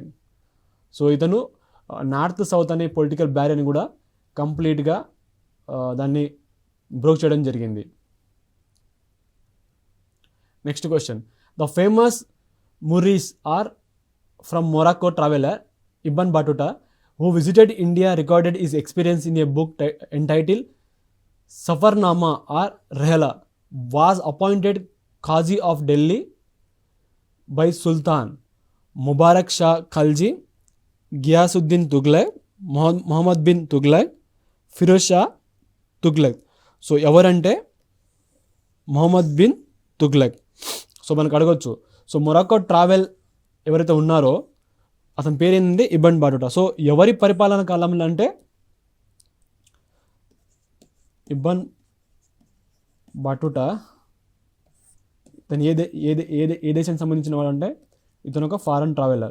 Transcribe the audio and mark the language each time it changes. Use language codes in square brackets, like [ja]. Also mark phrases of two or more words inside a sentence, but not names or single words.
[te] సో ఇతను [en] north south [te] అనే [en] political barrier [te] కూడా కంప్లీట్గా దాన్ని బ్రోక్ చేయడం జరిగింది. [en] Next question. The famous Moors are from Morocco traveler Ibn Battuta who visited India recorded his experience in a book entitled Safarnama or Rehla, was appointed Qazi of Delhi by Sultan Mubarak Shah Khalji, Ghiyasuddin Tughlaq, Muhammad bin Tughlaq, Firoz Shah Tughlaq. [te] సో ఎవరంటే మొహమ్మద్ బిన్ తుగ్లక్. సో మనకు అడగొచ్చు, సో మొరాక్కో ట్రావెల్ ఎవరైతే ఉన్నారో అతని పేరు ఏంటంటే ఇబ్న్ బాటుటా. సో ఎవరి పరిపాలన కాలంలో అంటే ఇబ్న్ బాటుటా ఇతను ఏ దేశానికి సంబంధించిన వాడు అంటే ఇతను ఒక [en] foreign traveler.